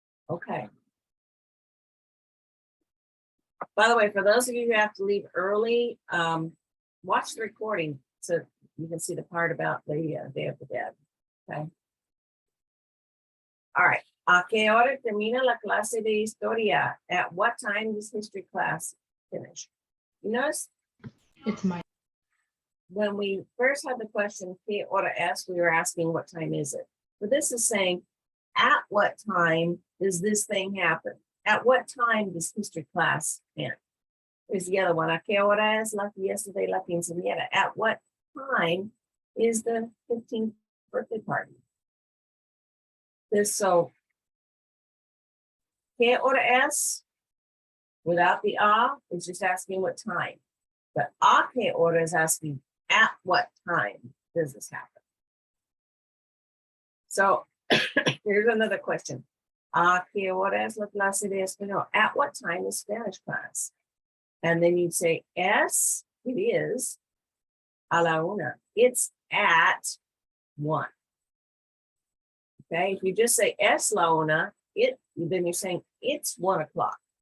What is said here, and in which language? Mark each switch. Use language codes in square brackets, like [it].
[en] Okay. By the way, for those of you who have to leave early, watch the recording so you can see the part about the Day of the Dead. Okay. All right. [es] ¿A qué hora termina la clase de historia? [en] At what time does history class finish? You notice It's my. when we first had the question, [es] ¿qué hora es? [en] We were asking what time is it? But this is saying, at what time does this thing happen? At what time does history class end? Here's the other one. [es] ¿A qué hora es la fiesta de la quinceañera? [en] At what time is the 15th birthday party? So, [es] ¿qué hora es? [en] Without the a, it's just asking what time. But [es] ¿a qué hora [en] is asking at what time does this happen? So, here's another question. [es] ¿A qué hora es la clase de español? [en] At what time is Spanish class? And then you'd say, es, it is, [es] a la 1. [en] It's at 1. Okay, if you just say [es] es la una, [en] then you're saying it's 1 o'clock.